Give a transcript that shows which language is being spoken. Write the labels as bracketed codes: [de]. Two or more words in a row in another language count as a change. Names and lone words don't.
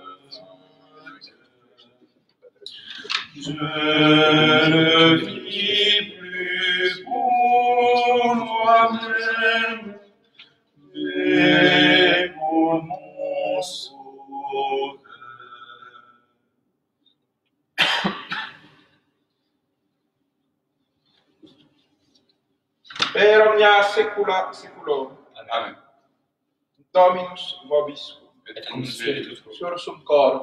[fr] Je ne vis plus pour moi-même, mais pour mon sauveur. [la] Per omnia saecula saeculorum. Amen. Dominus vobiscum. Et cum spiritus tuo. Sursum corum.